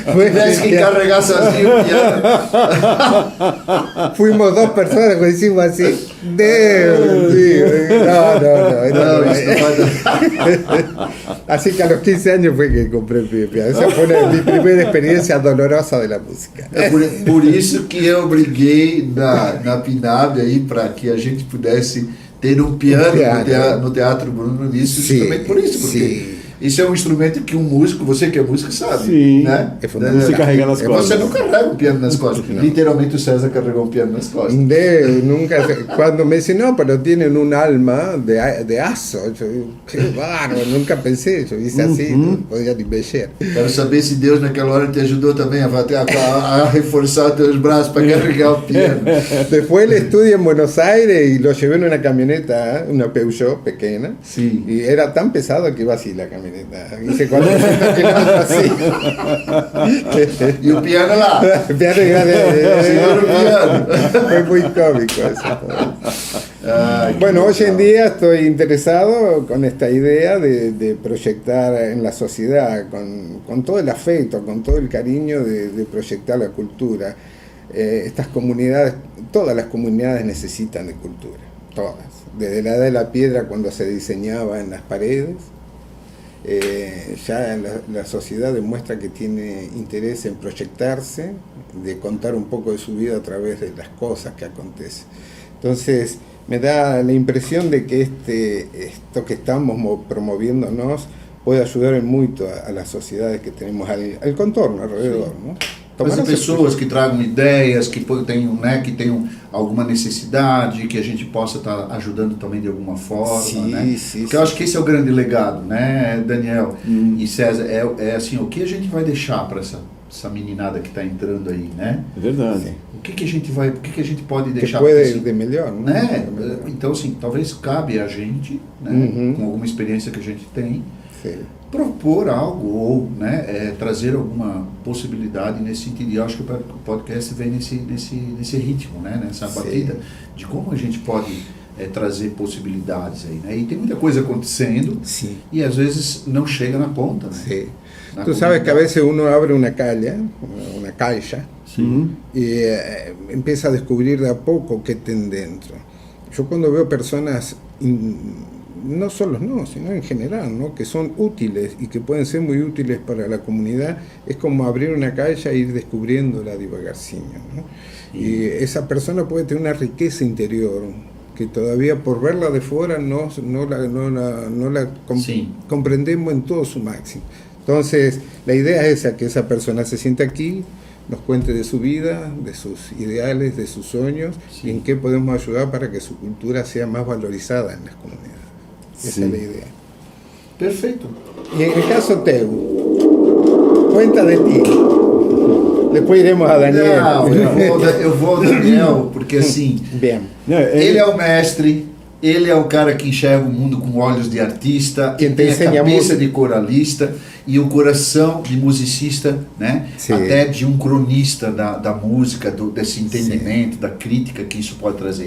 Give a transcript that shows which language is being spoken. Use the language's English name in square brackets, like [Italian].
[Portuguese] Tivesse que carregar sozinho o piano. [Spanish] Fuimos dos personas que hicimos así. Dios mío. No. Así que a los 15 años fue que compré el primer piano. Esa fue mi primera experiencia dolorosa de la música. [Portuguese] É por isso que eu briguei na PNAB aí para que a gente pudesse ter um piano no Teatro Bruno Nisso, justamente por isso, porque isso é um instrumento que um músico, você que é músico, sabe. Sim, né? Você carrega nas costas. Você não carrega um piano nas costas. Literalmente o César carregou um piano nas costas. [Spanish] Nunca, cuando me dicen, no, pero tienen un alma de aso, yo digo, qué bárbaro, nunca pensé, yo hice así, no podía ni mexer. [Portuguese] Quero saber se Deus naquela hora te ajudou também a reforçar os teus braços para carregar o piano. [Spanish] Después él estudia en Buenos Aires y lo llevé en una camioneta, una Peugeot pequeña, y era tan pesado que iba así la camioneta. Hice 400 kilómetros así. Y un piano lá. El piano grande. Fue muy cómico eso. Bueno, hoy en día estoy interesado con esta idea de proyectar en la sociedad, con todo el afecto, con todo el cariño de proyectar la cultura. Estas comunidades, todas las comunidades necesitan de cultura, todas. Desde la edad de la piedra, cuando se diseñaba en las paredes, ya la sociedad demuestra que tiene interés en proyectarse, de contar un poco de su vida a través de las cosas que acontecen. Entonces, me da la impresión de que esto que estamos promoviéndonos puede ayudar en mucho a las sociedades que tenemos al contorno, alrededor, ¿no? [Portuguese] As pessoas que tragam ideias, que tenham alguma necessidade, que a gente possa estar ajudando também de alguma forma, né? Porque eu acho que esse é o grande legado, né, Daniel e César, é assim, o que a gente vai deixar para essa meninada que está entrando aí, né? É verdade. O que a gente pode deixar que pode de melhor, né? Então, assim, talvez cabe a gente, né, com alguma experiência que a gente tem, propor algo ou, né, trazer alguma possibilidade nesse sentido. E eu acho que o podcast vem nesse ritmo, né, nessa batida de como a gente pode trazer possibilidades aí, né? E tem muita coisa acontecendo e às vezes não chega na ponta, né? [Spanish] Tú sabes que a veces uno abre una caixa y empieza a descubrir de a poco qué tem dentro. Yo cuando veo personas, no solo sino en general, ¿no?, que son útiles y que pueden ser muy útiles para la comunidad, es como abrir una caixa e ir descubriéndola devagarcinho, ¿no? Y esa persona puede tener una riqueza interior que todavía por verla de fuera no la comprendemos en todo su máximo. Entonces, la idea es esa, que esa persona se sienta aquí, nos cuente de su vida, de sus ideales, de sus sueños, y en qué podemos ayudar para que su cultura sea más valorizada en las comunidades. Esa es la idea. [Portuguese] Perfeito. [Spanish] Y en el caso teu, cuenta de ti. [Portuguese] Depois iremos a Daniel. Não, eu vou ao Daniel, porque assim, ele é o mestre, ele é o cara que enxerga o mundo com olhos de artista, que tem a cabeça de coralista e o coração de musicista, né? Até de um cronista da música, desse entendimento, da crítica que isso pode trazer.